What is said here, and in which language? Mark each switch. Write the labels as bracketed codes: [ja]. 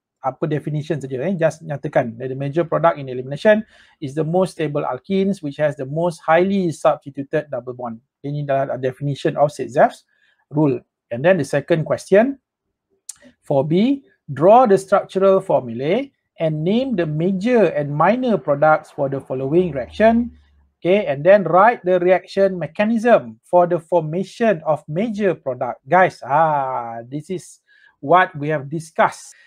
[en] Apa definition saja, just [ms] nyatakan [en] the major product in elimination is the most stable alkenes which has the most highly substituted double bond. [ms] Ini adalah [en] definition of Saint-Jepes rule. And then the second question, 4B, draw the structural formulae and name the major and minor products for the following reaction. Okay, and then write the reaction mechanism for the formation of major product. Guys, this is what we have discussed.